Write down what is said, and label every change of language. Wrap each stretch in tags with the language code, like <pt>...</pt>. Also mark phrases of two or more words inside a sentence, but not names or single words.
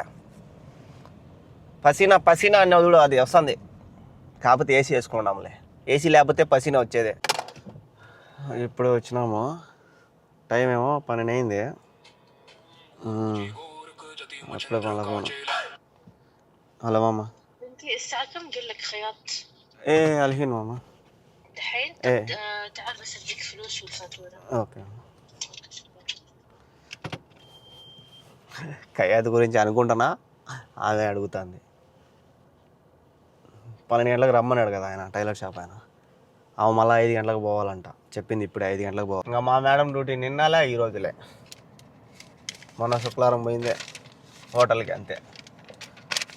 <te>పసీనా అన్న చూడు, అది వస్తుంది. కాకపోతే ఏసీ వేసుకుంటాంలే. ఏసీ లేకపోతే పసీనా వచ్చేదే. ఇప్పుడు వచ్చినాము, టైం ఏమో 12 అయింది. అప్పుడే మళ్ళీ ఫోన్. హలో మామ.</te> <ar>الحين ماما الحين تعال بس اديك فلوس والفاتوره.</ar> <te>ఓకే. కయాదు గురించి అనుకుంటున్నా, అదే అడుగుతుంది. 12 గంటలకు రమ్మన్నాడు కదా ఆయన,</te> <en>tailor shop</en> <te>ఆయన. ఆమె మళ్ళీ 5 గంటలకు పోవాలంట చెప్పింది. ఇప్పుడు 5 గంటలకు పోవాలి. ఇంకా మా</te> <en>madam duty</en> <te>నిన్నలే ఈ రోజులే. మొన్న శుక్రవారం పోయిందే హోటల్కి, అంతే.</te>